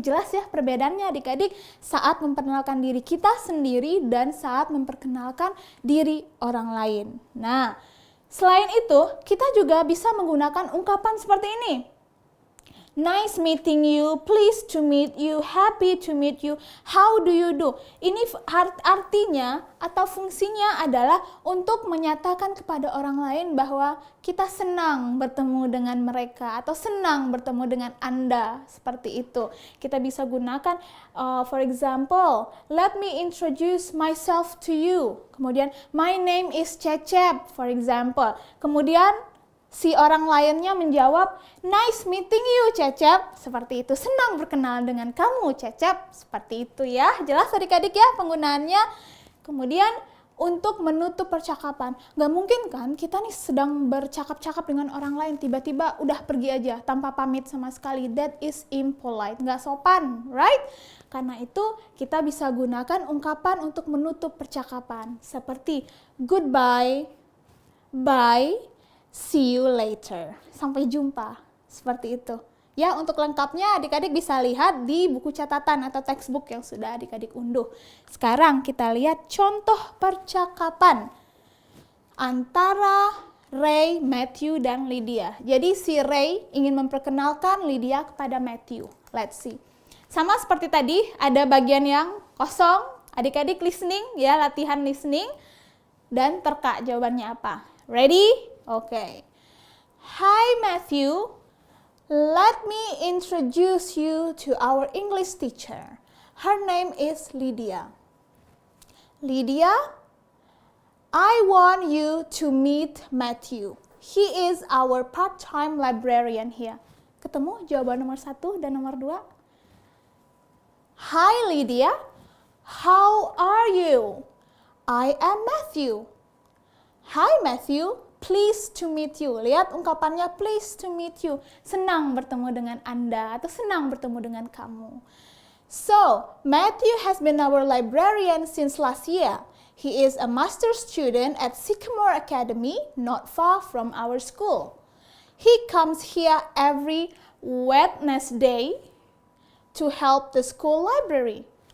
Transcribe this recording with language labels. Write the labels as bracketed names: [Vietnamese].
[Indonesian] Jelas ya perbedaannya adik-adik saat memperkenalkan diri kita sendiri dan saat memperkenalkan diri orang lain. Nah, selain itu kita juga bisa menggunakan ungkapan seperti ini. [English] Nice meeting you, pleased to meet you, happy to meet you, how do you do? [Indonesian] Ini artinya atau fungsinya adalah untuk menyatakan kepada orang lain bahwa kita senang bertemu dengan mereka atau senang bertemu dengan Anda. Seperti itu. Kita bisa gunakan, [English] for example, let me introduce myself to you. [Indonesian] Kemudian, [English] my name is Cecep, for example. [Indonesian] Kemudian, si orang lainnya menjawab, [English] nice meeting you [Indonesian] Cecep. Seperti itu, senang berkenal dengan kamu Cecep. Seperti itu ya, jelas adik-adik ya penggunaannya. Kemudian untuk menutup percakapan, gak mungkin kan kita nih sedang bercakap-cakap dengan orang lain, tiba-tiba udah pergi aja tanpa pamit sama sekali. [English] That is impolite, [Indonesian] gak sopan, [English] right? [Indonesian] Karena itu kita bisa gunakan ungkapan untuk menutup percakapan. Seperti [English] goodbye, bye, See you later. [Indonesian] Sampai jumpa. Seperti itu. Ya, untuk lengkapnya adik-adik bisa lihat di buku catatan atau textbook yang sudah adik-adik unduh. Sekarang kita lihat contoh percakapan antara Ray, Matthew, dan Lydia. Jadi si Ray ingin memperkenalkan Lydia kepada Matthew. [English] Let's see. [Indonesian] Sama seperti tadi, ada bagian yang kosong. Adik-adik listening, ya, latihan listening. Dan terka jawabannya apa. [English] Ready? Okay. Hi Matthew. Let me introduce you to our English teacher. Her name is Lydia. Lydia, I want you to meet Matthew. He is our part-time librarian here. [Indonesian] Ketemu jawaban nomor 1 dan nomor 2? [English] Hi Lydia, how are you? I am Matthew. Hi Matthew, pleased to meet you. [Indonesian] Lihat ungkapannya [English] pleased to meet you. [Indonesian] Senang bertemu dengan Anda atau senang bertemu dengan kamu. [English] So, Matthew has been our librarian since last year. He is a master student at Sycamore Academy, not far from our school. He comes here every Wednesday to help the school library.